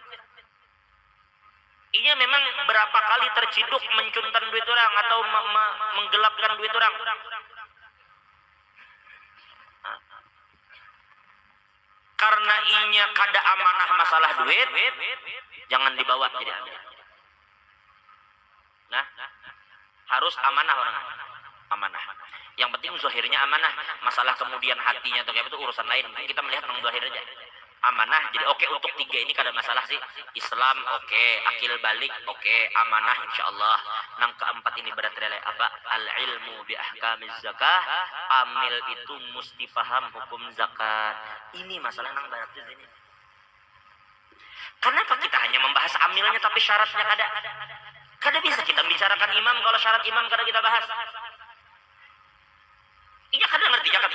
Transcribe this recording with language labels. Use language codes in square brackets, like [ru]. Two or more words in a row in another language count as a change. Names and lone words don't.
[bjn] Inya memang berapa kali terciduk mencuntan duit orang atau menggelapkan duit orang. Karena inya kada amanah masalah duit, jangan dibawa jadi amil. [id] Nah, harus amanah orang. Amanah. Yang penting zahirnya amanah. Masalah kemudian hatinya atau kayak itu urusan lain. Kita melihat tentang zahir aja. Amanah. [bjn] Jadi oke, untuk 3 ini kada masalah sih. Islam oke, akil balik oke, amanah insyaallah. Nang keempat ini berarti apa? [ar] Al ilmu bi ahkamiz zakah. [id] Amil itu mesti paham hukum zakat. [bjn] Ini masalah nang barat ini. Kenapa kita hanya membahas amilnya tapi syaratnya kada? Kada bisa kita bicarakan imam kalau syarat imam kada kita bahas. Iya kada ngerti zakat.